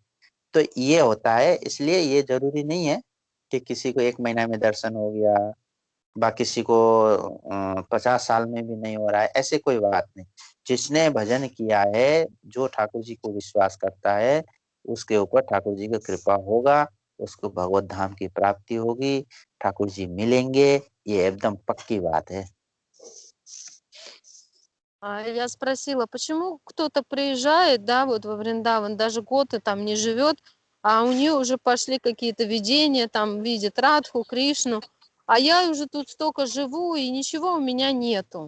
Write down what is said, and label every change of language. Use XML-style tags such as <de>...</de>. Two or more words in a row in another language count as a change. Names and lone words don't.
<hi>तो ये होता है, इसलिए ये जरूरी नहीं है कि किसी को 1 महीना में दर्शन हो गया, बा किसी को 50 साल में भी नहीं हो रहा है, ऐसे कोई बात नहीं। जिसने भजन किया है, जो ठाकुर जी को विश्वास करता है, उसके ऊपर ठाकुर जी की कृपा होगा, उसको भगवत धाम की प्राप्ति होगी, ठाकुर जी मिलेंगे, ये एकदम पक्की बात है।</hi> <ru>Я спросила, почему кто-то приезжает, да, вот во Вриндаван, даже год и там не живет, а у нее уже пошли какие-то видения, там видит Радху, Кришну, а я уже тут столько живу, и ничего у меня нету.</ru>